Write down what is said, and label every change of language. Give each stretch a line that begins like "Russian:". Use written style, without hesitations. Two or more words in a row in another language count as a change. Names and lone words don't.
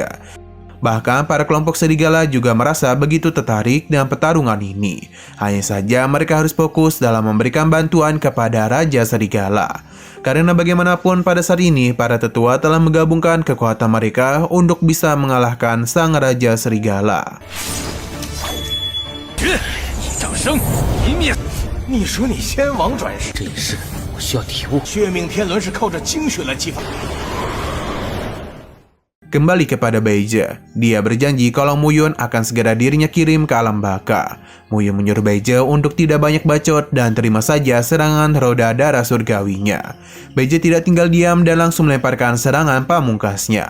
Indonesian: Bahkan para kelompok serigala juga merasa begitu tertarik dengan pertarungan ini. Hanya saja mereka harus fokus dalam memberikan bantuan kepada Raja Serigala. Karena bagaimanapun pada saat ini para tetua telah menggabungkan kekuatan mereka untuk bisa mengalahkan sang Raja Serigala.
Chinese: 掌声一灭！你说你先王转世，这一世我需要体悟。血命天轮是靠着精血来激发。
Indonesian: Kembali kepada Baija, dia berjanji kalau Muyun akan segera dirinya kirim ke alam baka. Muyun menyuruh Baija untuk tidak banyak bacot dan terima saja serangan roda darah surgawinya. Baija tidak tinggal diam dan langsung melemparkan serangan pamungkasnya.